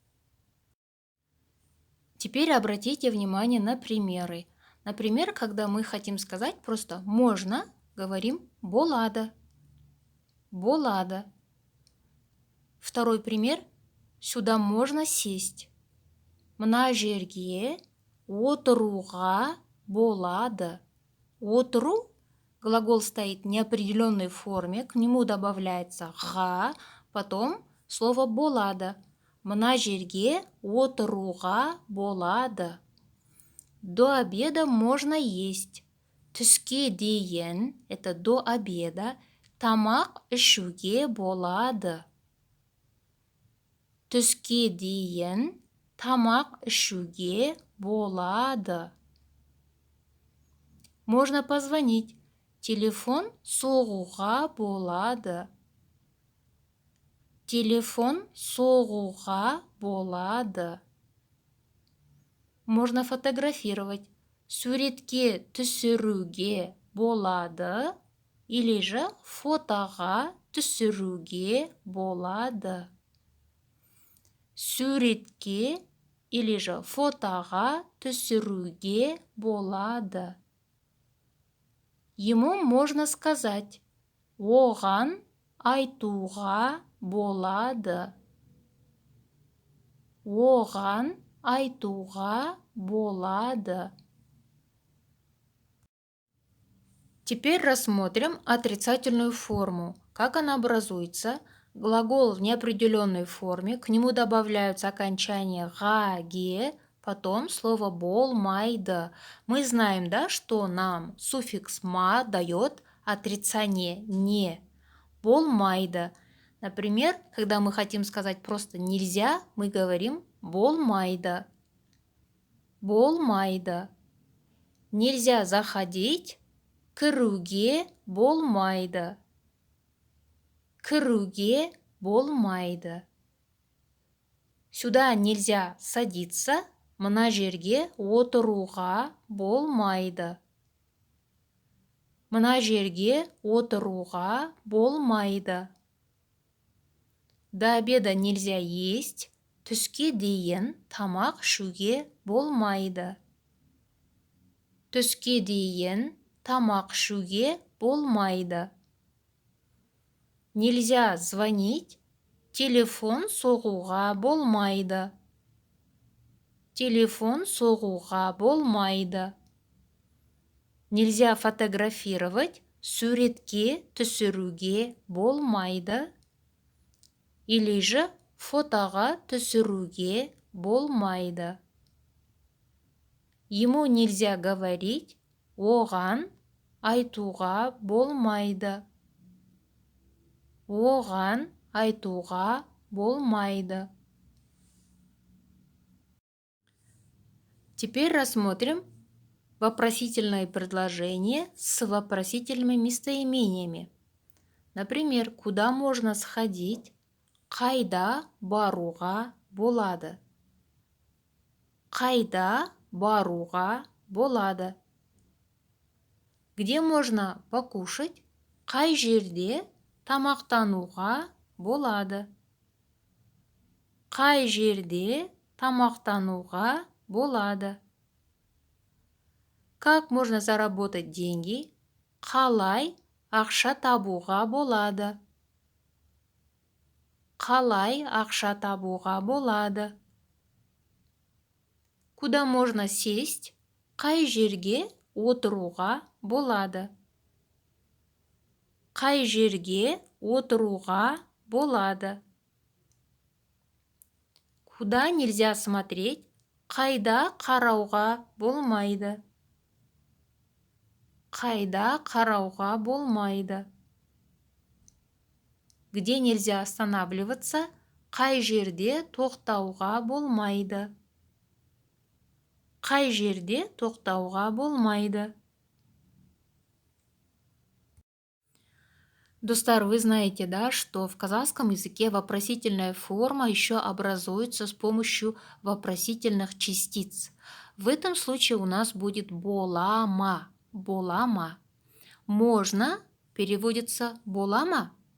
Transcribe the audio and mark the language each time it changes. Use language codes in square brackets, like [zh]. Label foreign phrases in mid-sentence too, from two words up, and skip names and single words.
[ru] Теперь обратите внимание на примеры. Например, когда мы хотим сказать просто «можно», говорим «болада». Болада. Второй пример. Сюда можно сесть. [kk] Мына жерге отыруға болады. [ru] Отыру глагол стоит в неопределенной форме, к нему добавляется ға, потом слово болады. [kk] Мына жерге отыруға болады. [ru] До обеда можно есть. [kk] Түске дейін, [ru] это до обеда, [kk] тамақ ішуге болады. Түске дейін тамақ ішуге болады. [ru] Можно позвонить. [kk] Телефон соғуға болады. Телефон соғуға болады. [ru] Можно фотографировать. [kk] Суретке түсіруге болады. [ru] Или же [kk] фотоға түсіруге болады. Суретке [ru] или же [kk] фотоға түсіруге болады. [ru] Ему можно сказать. [kk] Оған айтуға болады. Оған айтуға болады. [ru] Теперь рассмотрим отрицательную форму. Как она образуется? Глагол в неопределенной форме, к нему добавляются окончания ға, ге, потом слово болмайды. Мы знаем, да, что нам суффикс ма дает отрицание не. Болмайды. Например, когда мы хотим сказать просто нельзя, мы говорим болмайды. Болмайды. Нельзя заходить. [kk] Кіруге болмайды. Кіруге болмайды. [ru] Сюда нельзя садиться. [kk] Мына жерге отыруға болмайды. Мына жерге отыруға болмайды. [ru] До обеда нельзя есть. [kk] Түске дейін тамақ ішуге болмайды. Түске дейін тамақ ішуге болмайды. [ru] Нельзя звонить. [kk] Телефон соғуға болмайды. Телефон соғуға болмайды. [ru] Нельзя фотографировать. [kk] Суретке түсіруге болмайды. [ru] Или же [kk] фотоға түсіруге болмайды. [ru] Ему нельзя говорить. [kk] Оған айтуға болмайды. Оған айтуға болмайды. [ru] Теперь рассмотрим вопросительное предложение с вопросительными местоимениями. Например, куда можно сходить? [kk] Қайда баруға болады? Қайда баруға болады? [ru] Где можно покушать? [kk] Қай жерде тамақтануға болады? Қай жерде тамақтануға болады? [ru] Как можно заработать деньги? [kk] Қалай ақша табуға болады? Қалай ақша табуға болады? [ru] Куда можно сесть? [kk] Қай жерге отыруға болады? Қай жерге отыруға болады. [ru] Куда нельзя смотреть? [kk] Қайда қарауға болмайды. Қайда қарауға болмайды. [ru] Где нельзя останавливаться? [kk] Қай жерде тоқтауға болмайды. Қай жерде тоқтауға болмайды. [ru] Достар, вы знаете, да, что в казахском языке вопросительная форма еще образуется с помощью вопросительных частиц. В этом случае у нас будет болама. Болама. Можно переводится болама.